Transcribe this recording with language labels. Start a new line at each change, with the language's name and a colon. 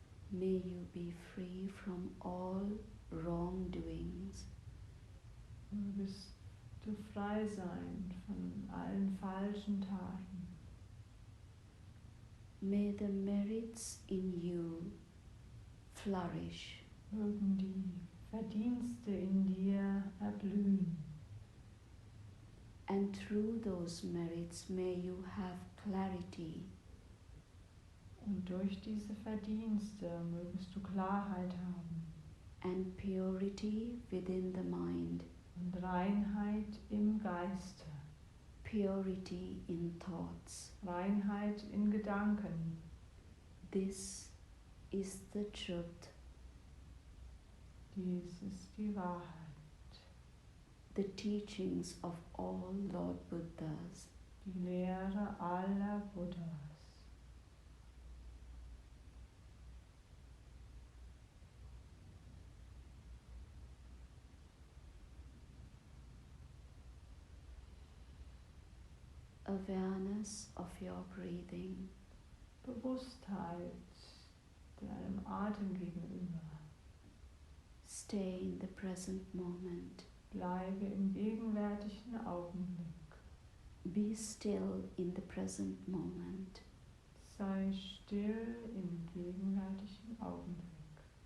English: May you be free from all wrongdoings.
German: Mögest du frei sein von allen falschen Taten.
English: May the merits in you flourish.
German: Mögen die Verdienste in dir erblühen.
English: And through those merits may you have clarity.
German: Und durch diese Verdienste mögest du Klarheit haben.
English: and purity within the mind,
German: und Reinheit im Geiste,
English: purity in thoughts.
German: Reinheit in Gedanken.
English: This is the truth,
German: Dies ist die Wahrheit.
English: the teachings of all Lord Buddhas.
German: Die Lehre aller Buddhas.
English: Awareness of your breathing.
German: Bewusstheit deinem Atem gegenüber.
English: Stay in the present moment.
German: Bleibe im gegenwärtigen Augenblick.
English: Be still in the present moment.
German: Sei still im gegenwärtigen Augenblick.